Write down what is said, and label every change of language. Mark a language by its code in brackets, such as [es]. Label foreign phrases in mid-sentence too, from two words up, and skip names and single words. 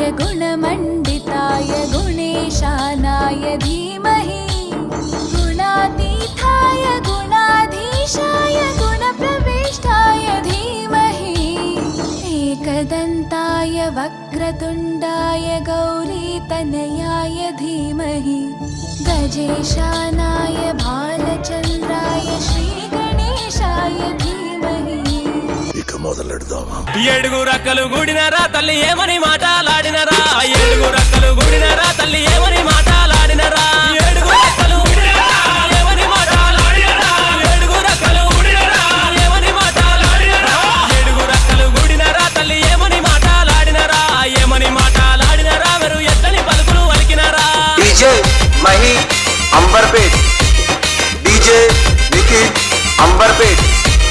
[sa] गुणमण्डिताय गुणेशानाय धीमहि गुणातीताय गुणाधीशाय गुणप्रविष्टाय धीमहि एकदन्ताय वक्रतुण्डाय गौरीतनयाय धीमहि गजेशानाय भालचन्द्राय श्रीगणेशाय धीमहि [te] ఇక మొదలెడదామా? ఏడుగురు రక్కలు గుడినరా తల్లి ఏమని మాటలాడినరా ఏడుగురు రక్కలు గుడినరా తల్లి ఏమని మాటలాడినరా ఏడుగురు రక్కలు గుడినరా ఏమని మాటలాడినరా ఏడుగురు రక్కలు గుడినరా ఏమని మాటలాడినరా ఏడుగురు రక్కలు గుడినరా తల్లి ఏమని మాటలాడినరా ఏమని మాటలాడినరా మీరు ఎట్లని పలుకులు వలికినరా डीजे मही अंबरपेट डीजे निखिल अंबरपेट।